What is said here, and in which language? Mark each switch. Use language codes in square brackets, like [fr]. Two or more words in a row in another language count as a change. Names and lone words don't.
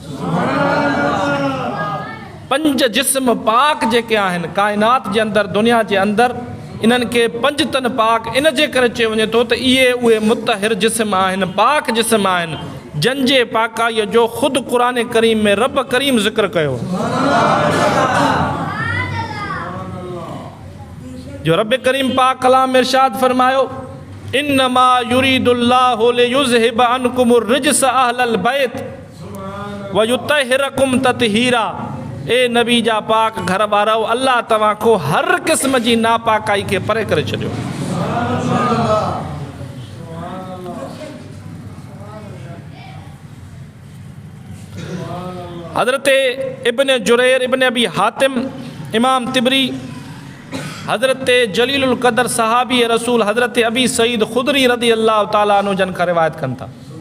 [sd] 5 जिस्म पाक जेके आहिनि काइनात जे अंदरि, दुनिया जे अंदरि, इन्हनि खे 5 तन पाक इन जे करे चयो वञे थो त इहे उहे मुतहिर जिस्म आहिनि, पाक जिस्म आहिनि, जंहिंजे पाकाईअ जो ख़ुदि क़ुरान करीम में रब करीम ज़िक्र कयो, जो रब करीम पाक कलाम में इरशाद फरमायो, [ar] إنما يريد الله ليذهب عنكم الرجس أهل البيت و يطهركم تطهيرا. [sd] ए नबी जा पाक घर वारो, अल्लाह तव्हां को हर क़िस्म जी नापाकाई खे परे करे छॾियो। हज़रत इब्न जुरैर इब्न अबी हातिम, इमाम तिबरी, हज़रत जलीलुल क़दर सहाबी रसूल हज़रत अबी सईद ख़ुदरी [ar] رضي الله تعالى عنه [sd] जन खां रिवायत कनि था